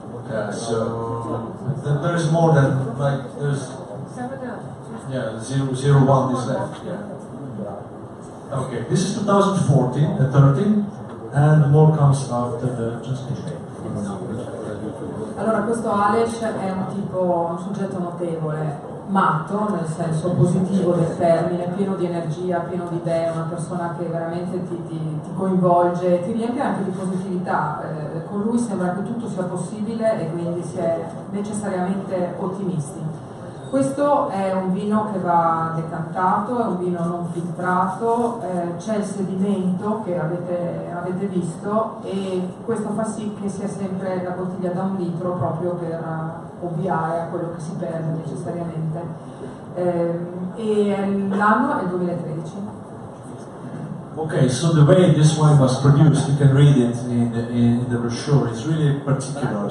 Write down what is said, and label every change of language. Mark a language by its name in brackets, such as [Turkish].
[English] Yeah, so there is more than, like, there's, yeah, 001 is left, yeah. Okay, this is 2014, 13, and more comes after the translation. [Italian] Allora, questo Aleš è un soggetto notevole, matto nel senso positivo del termine, pieno di energia, pieno di idee, una persona che veramente ti coinvolge, ti riempie anche di positività. Con lui sembra che tutto sia possibile e quindi si è necessariamente ottimisti. Questo è un vino che va decantato, è un vino non filtrato, c'è il sedimento che avete visto e questo fa sì che sia sempre la bottiglia da 1 litro proprio per ovviare a quello che si perde necessariamente. E l'anno è il 2013. [English] Okay, so the way this wine was produced, you can read it in the brochure, it's really particular.